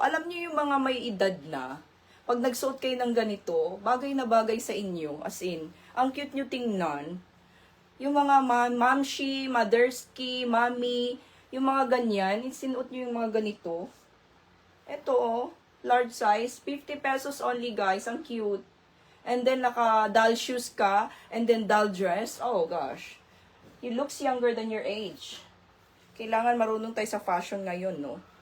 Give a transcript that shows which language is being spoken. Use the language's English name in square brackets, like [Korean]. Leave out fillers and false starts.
[Filipino] Alam niyo yung mga may edad na. Pag nagsuot kayo ng ganito, bagay na bagay sa inyo. As in, ang cute nyo tingnan. Yung mga mamshi, motherski, mami, yung mga ganyan, sinuot nyo yung mga ganito. Ito, oh, [English] large size, ₱50 only, guys. Ang cute. And then, [Filipino] naka-doll shoes ka, [English] and then doll dress. Oh, gosh. You looks younger than your age. [Filipino] Kailangan marunong tayo sa fashion ngayon, no?